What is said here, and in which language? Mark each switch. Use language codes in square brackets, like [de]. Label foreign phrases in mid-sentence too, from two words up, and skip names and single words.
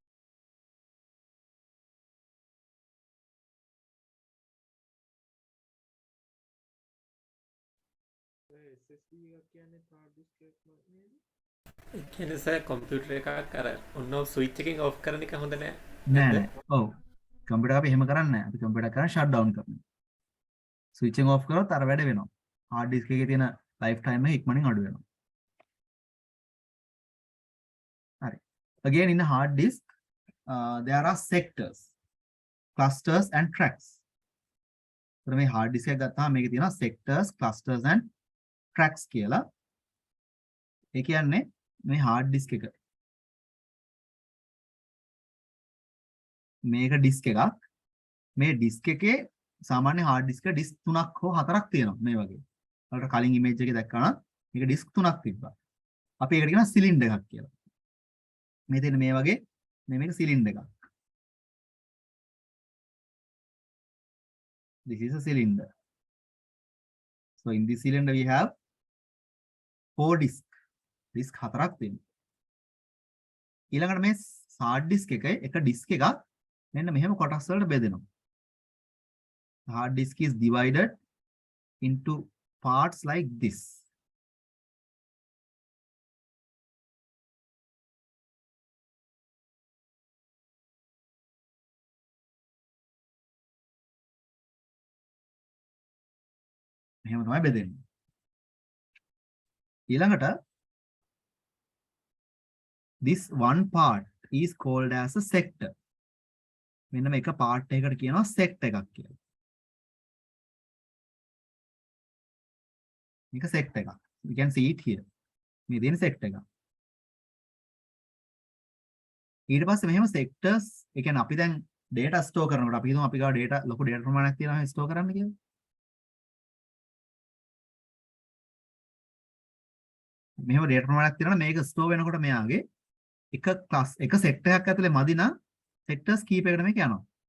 [si] ඒ කියන්නේ සර් කම්පියුටර් එකක් අර ඔන්න ස්විච් එකෙන් ඔෆ් කරන එක හොඳ නෑ. නෑ. ඔව්. කම්පියුටර් අපි එහෙම කරන්නේ නෑ. අපි කම්පියුටර් කරන්නේ [en] shut down [si] කරනවා. [en] switching off [si] කරොත් අර වැඩ වෙනවා. [en] hard disk [si] එකේ තියෙන lifetime එක ඉක්මනින් අඩු වෙනවා. හරි. [en] Again in a hard disk there are sectors, clusters and tracks. [si] so මේ [en] hard disk [si] එක ගත්තාම මේකේ තියෙනවා [en] sectors, clusters and tracks [si] කියලා. ඒ කියන්නේ මේ [en] hard disk [si] එක මේක disk එකක්. මේ disk එකේ සාමාන්‍ය [en] hard disk [si] එක disk 3ක් හෝ 4ක් තියෙනවා මේ වගේ. ඔයාලට කලින් image එකේ දැක්කා නම් මේක disk 3ක් තිබ්බා. අපි ඒකට කියනවා cylinder එකක් කියලා. මේ තියෙන මේ වගේ මේක cylinder එකක්. [en] This is a cylinder. So in this cylinder we have 4 disk. [si] disk 4ක් තියෙනවා. ඊළඟට මේ [en] hard disk [si] එකේ එක disk එකක් මෙන්න මෙහෙම කොටස් වලට බෙදෙනවා. [en] The hard disk is divided into parts like this. [si] මෙහෙම තමයි බෙදෙන්නේ. [en] ඊළඟට this one part is called as a sector. [si] මෙන්න මේක part එකකට කියනවා sector එකක් කියලා. මේක sector එකක්. [en] You can see it here. [si] මේ දෙන sector එකක්. ඊට පස්සේ මෙහෙම sectors, ඒ කියන්නේ අපි දැන් [en] data store [si] කරනකොට අපි හිතමු අපි ගාව data ලොකු data ප්‍රමාණයක් තියෙනවා store කරන්න කියලා. මෙහෙම data ප්‍රමාණයක් තියෙනවා මේක store වෙනකොට මෙයාගේ එක class එක sector එකක් ඇතුලේ මදි නම් sectors කීපයකට මේක යනවා.